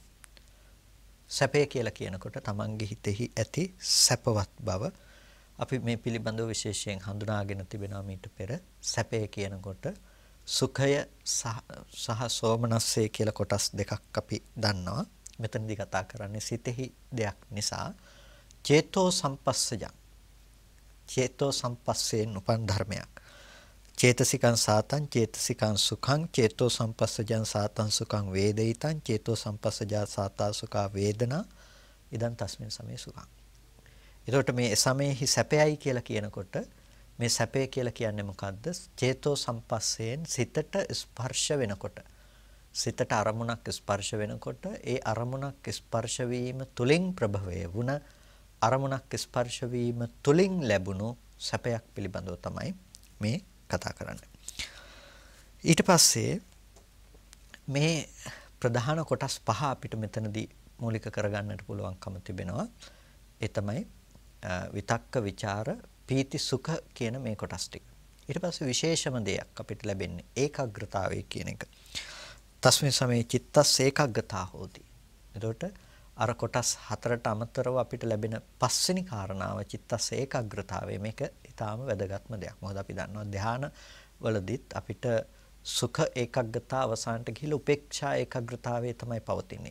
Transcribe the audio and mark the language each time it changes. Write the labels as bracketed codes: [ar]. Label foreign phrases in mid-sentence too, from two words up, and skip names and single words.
[si] සැපේ කියලා කියනකොට තමන්ගේ හිතෙහි ඇති සැපවත් බව අපි මේ පිළිබඳව විශේෂයෙන් හඳුනාගෙන තිබෙනවා මීට පෙර. සැපේ කියනකොට සුඛය සහ සෝමනස්සය කියලා කොටස් දෙකක් අපි දන්නවා. මෙතනදී කතා කරන්නේ සිතෙහි දෙයක් නිසා [pi] චේතෝ සම්පස්සජං. [si] චේතෝ සම්පස්සයෙන් උපන් ධර්මයක්. [pi] චේතසිකං සාතං චේතසිකං සුඛං චේතෝ සම්පස්සජං සාතං සුඛං වේදිතං චේතෝ සම්පස්සජා සාතා සුඛා වේදනා ඉදන් තස්මින් සමේ සුඛං. [si] එතකොට මේ සමේහි සැපයයි කියලා කියනකොට මේ සැපය කියලා කියන්නේ මොකද්ද? චේතෝ සම්පස්සයෙන් සිතට ස්පර්ශ වෙනකොට, සිතට අරමුණක් ස්පර්ශ වෙනකොට ඒ අරමුණක් ස්පර්ශ වීම තුලින් ප්‍රභවය වුණ අරමුණක් ස්පර්ශ වීම තුලින් ලැබුණු සැපයක් පිළිබඳව තමයි මේ කතා කරන්නේ. ඊට පස්සේ මේ ප්‍රධාන කොටස් පහ අපිට මෙතනදී මූලික කරගන්නට පුළුවන්කම තිබෙනවා. ඒ තමයි විතක්ක ਵਿਚාර පීති සුඛ කියන මේ කොටස් ටික. ඊට පස්සේ විශේෂම දෙයක් අපිට ලැබෙන්නේ ඒකාග්‍රතාවය කියන එක. [pi] තස්මින් සමේ චිත්තස් ඒකාග්‍රතා හෝති. [si] එතකොට අර කොටස් හතරට අමතරව අපිට ලැබෙන පස්වෙනි කාරණාව චිත්තස් ඒකාග්‍රතාවය. මේක ඊටාම වැදගත්ම දෙයක්. මොකද අපි දන්නවා ධ්‍යාන වලදීත් අපිට සුඛ ඒකාග්‍රතාව අවසානට ගිහිල්ලා උපේක්ෂා ඒකාග්‍රතාවය තමයි පවතින්නේ.